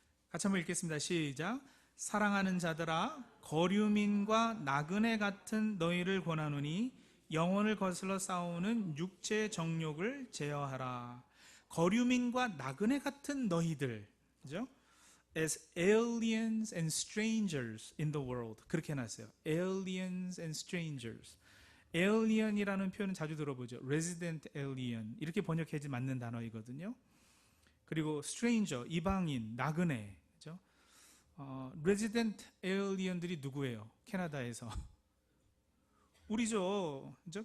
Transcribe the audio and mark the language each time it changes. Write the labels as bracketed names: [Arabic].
[Korean] 같이 한번 읽겠습니다. 시작. 사랑하는 자들아, 거류민과 나그네 같은 너희를 권하노니 영혼을 거슬러 싸우는 육체의 정욕을 제어하라. 거류민과 나그네 같은 너희들, 그죠? [English] As aliens and strangers in the world. [Korean] 그렇게 해놨어요. [English] Aliens and strangers. [Korean] alien이라는 표현은 자주 들어보죠. [English] resident alien. [Korean] 이렇게 번역해지 맞는 단어이거든요. 그리고 stranger, 이방인, 나그네. 그죠? resident alien들이 누구예요? 캐나다에서. 우리죠. 그죠?